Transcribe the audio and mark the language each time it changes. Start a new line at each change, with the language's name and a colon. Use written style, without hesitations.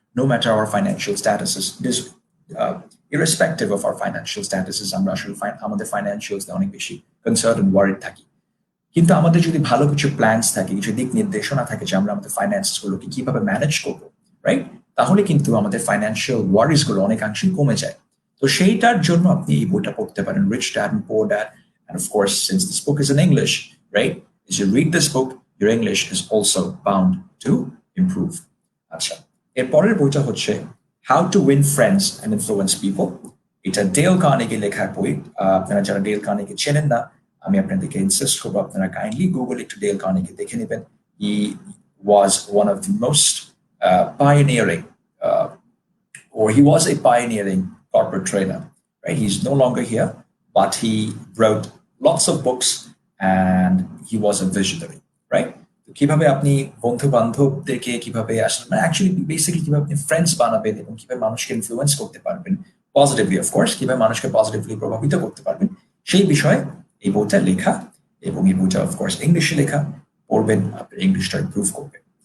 Bangla: No matter hour financial স্ট্যাটাসেস,
English: irrespective of our financial statuses,
Bangla: আমরা আসলে আমাদের ফাইন্যান্সিয়ালস অনেক বেশি কনসার্ন এন্ড ওয়ারিড থাকি। কিন্তু আমাদের যদি ভালো কিছু প্ল্যানস থাকে, কিছু দিক নির্দেশনা থাকে যে আমরা আমাদের ফাইন্যান্স গুলোকে কিভাবে ম্যানেজ করবো, রাইট? তাহলে কিন্তু আমাদের ফাইন্যান্সিয়াল ওয়ারিজ গুলো অনেকাংশেই কমে যায়। তো সেইটার জন্য আপনি এই বইটা পড়তে পারেন, rich dad and poor dad.
English: And of course, since this book is in English, right? As you read this book, your English is also bound to improve.
Bangla: আচ্ছা, এরপরের বইটা হচ্ছে How to Win Friends and Influence People. এটা del Carnegie লেখা বই। আপনারা যারা del Carnegie চেনেন না, আমি আপনাদেরকে ইনসিস্ট করবো আপনারা কাইন্ডলি গুগল একটু ডেল কার্নেগি দেখে নেবেন।
English: He was one of the most pioneering, or he was a pioneering corporate trainer, right? He's no longer here, but he wrote lots of books and he was a visionary, right?
Bangla: কিভাবে আপনি বন্ধু বান্ধবদেরকে কিভাবে আসলে actually basically কিভাবে আপনি friends বানাবেন এবং কিভাবে মানুষকে ইনফ্লুয়েন্স করতে পারবেন পজিটিভলি, অফকোর্স কিভাবে মানুষকে পজিটিভলি প্রভাবিত করতে পারবেন, সেই বিষয়ে এই বইটা লেখা। এবং এই বইটা অফকোর্স ইংলিশে লেখা, পড়বেন, আপনার ইংলিশটা ইমপ্রুভ করবে।